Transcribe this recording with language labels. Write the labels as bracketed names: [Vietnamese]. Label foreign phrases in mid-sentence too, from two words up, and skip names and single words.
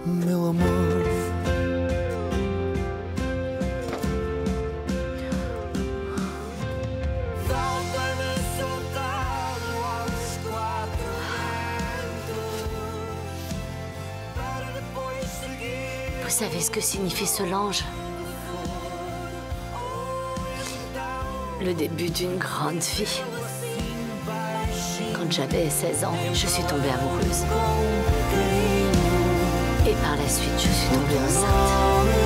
[Portuguese] meu amor. Falta-me soltá-lo aos quatro ventos para depois seguir. [French] Vous savez ce que signifie ce linge? Le début d'une grande vie. Quand j'avais 16 ans, je suis tombée amoureuse. Et par la suite, je suis tombée enceinte.